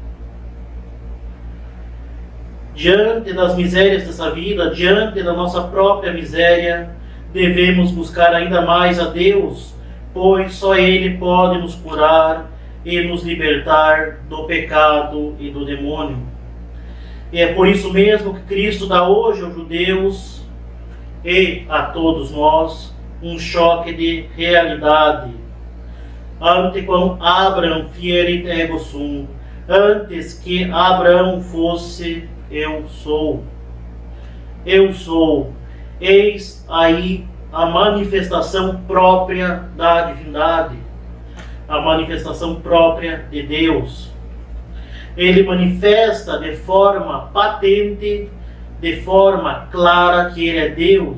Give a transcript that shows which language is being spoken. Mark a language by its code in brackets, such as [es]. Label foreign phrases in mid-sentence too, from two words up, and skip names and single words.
[pt] Diante das misérias dessa vida, diante da nossa própria miséria, devemos buscar ainda mais a Deus, pois só Ele pode nos curar e nos libertar do pecado e do demônio. E é por isso mesmo que Cristo dá hoje aos judeus e a todos nós um choque de realidade. [la] Ante quam Abraham fierit ego sum, [pt] antes que Abraão fosse, eu sou. Eu sou. Eis aí a manifestação própria da divindade, a manifestação própria de Deus. Ele manifesta de forma patente, de forma clara, que Ele é Deus.